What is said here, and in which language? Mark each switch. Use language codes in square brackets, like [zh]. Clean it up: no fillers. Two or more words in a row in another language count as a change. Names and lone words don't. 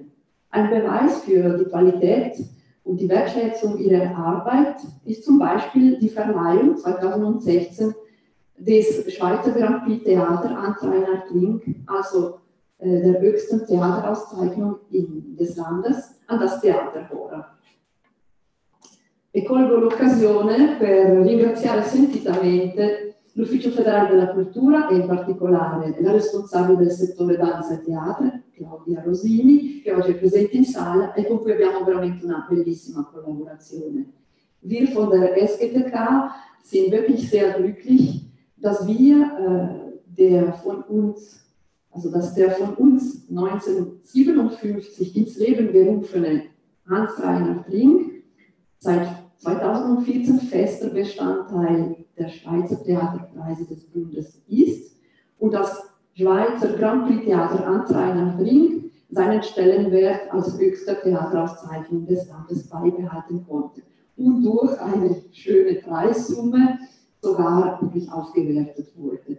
[de] Ein Beweis für die Qualität und die Wertschätzung ihrer Arbeit ist zum Beispiel die Verleihung 2016 des Schweizer Grand Prix Theater an Reinhard Link, also der höchsten Theaterauszeichnung des Landes, an das Theater Hora. [it] E colgo l'occasione per ringraziare sentitamente l'Ufficio Federale della Cultura e in particolare la responsabile del settore danza e teatro, Claudia Rosini, che oggi è presente in sala e con cui abbiamo veramente una bellissima Kollaboration. [de] Wir von der SGTK sind wirklich sehr glücklich, dass der von uns 1957 ins Leben gerufene Hans Reinhard Link seit 2014 fester Bestandteil der Schweizer Theaterpreise des Bundes ist und das Schweizer Grand Prix Theater an Reinhard Link seinen Stellenwert als höchster Theaterauszeichnung des Landes beibehalten konnte und durch eine schöne Preissumme sogar wirklich aufgewertet wurde.